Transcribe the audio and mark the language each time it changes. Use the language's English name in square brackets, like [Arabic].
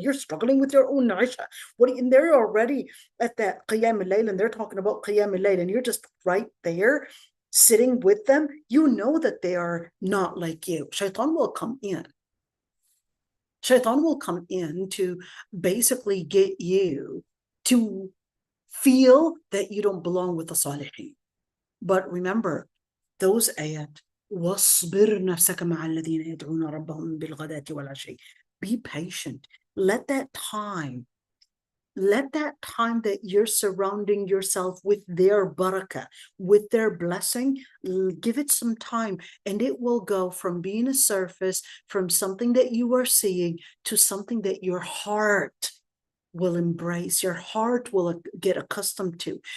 [English] You're struggling with your own Isha. And they're already at that Qiyam al-Layl, and they're talking about Qiyam al-Layl, and you're just right there sitting with them. You know that they are not like you. Shaitan will come in. Shaitan will come in to basically get you to feel that you don't belong with the Salihin. But remember, those ayat, [Arabic] وَاصْبِرْ نَفْسَكَ مَعَ الَّذِينَ يَدْعُونَ رَبَّهُمْ بِالْغَدَاةِ وَالْعَشِيِّ. [English] Be patient. Let that time that you're surrounding yourself with their barakah, with their blessing, give it some time, and it will go from being a surface, from something that you are seeing, to something that your heart will embrace, your heart will get accustomed to.